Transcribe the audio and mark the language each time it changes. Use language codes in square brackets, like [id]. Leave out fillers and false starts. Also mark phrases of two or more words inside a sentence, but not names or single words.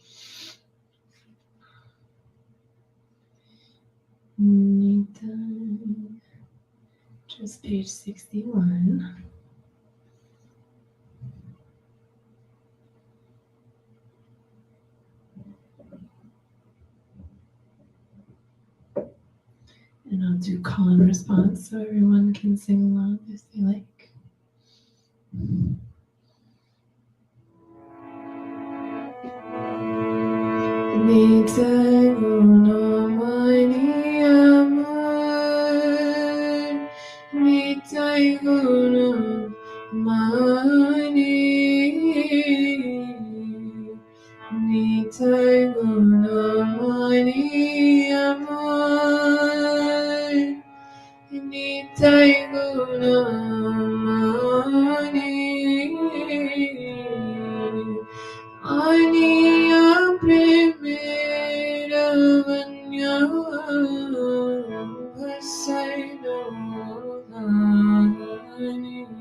[en] Nitai, just page 61. And I'll do call and response so everyone can sing along if they like. [bn] নিতাই গুণমণি আমার, নিতাই গুণমণি, নিতাই গুণমণি আমার, নিতাই গুণমণি, আনিয়া প্রেমের বন্যা ভাসাইনু হানি,